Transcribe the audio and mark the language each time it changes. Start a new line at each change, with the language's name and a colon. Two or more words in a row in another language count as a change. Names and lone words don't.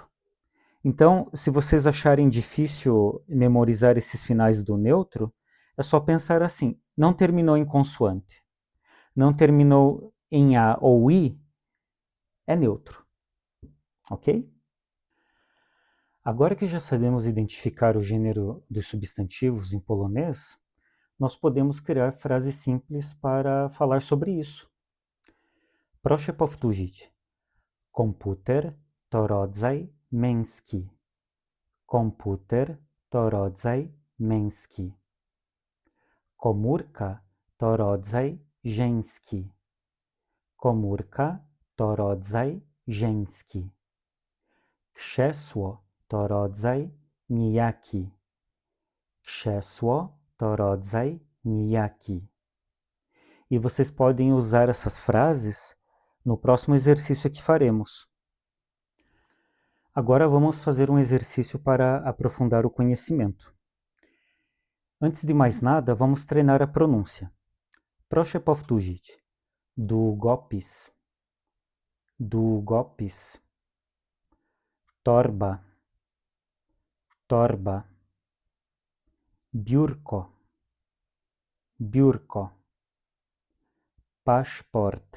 Portuguese: Então, se vocês acharem difícil memorizar esses finais do neutro, é só pensar assim: não terminou em consoante, não terminou em A ou I, é neutro, ok? Agora que já sabemos identificar o gênero dos substantivos em polonês, nós podemos criar frases simples para falar sobre isso.
Polish: Proszę powtórzyć. Komputer to rodzaj męski. Komputer to rodzaj męski. Komórka to rodzaj żeński. Komórka to rodzaj żeński. Krzesło to rodzaj nijaki. Krzesło to rodzaj nijaki.
Portuguese: E vocês podem usar essas frases no próximo exercício que faremos. Agora vamos fazer um exercício para aprofundar o conhecimento. Antes de mais nada, vamos treinar a pronúncia.
Polish: Proszę powtórzyć. Długopis. Długopis. Torba. Torba. Biurko. Biurko. Paszport.